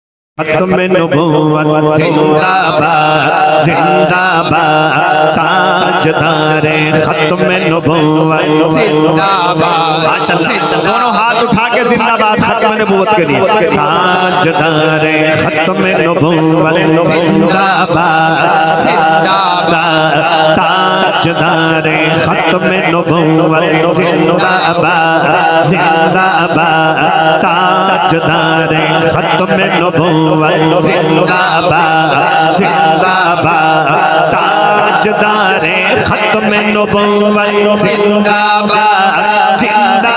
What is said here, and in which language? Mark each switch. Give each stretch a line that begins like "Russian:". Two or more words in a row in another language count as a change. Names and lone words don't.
Urdu: ختم نبوت زندہ باد زندہ باد تاجدار ختم نبوت زندہ باد ماشاءاللہ دونوں ہاتھ اٹھا کے زندہ باد ختم نبوت کے لیے تاجدار ختم نبوت زندہ باد زندہ باد تاجدار ختم نبوت زندہ باد زندہ باد تاجدار ختم نبوت زندہ باد زندہ باد تاجدار ختم نبوت زندہ باد زندہ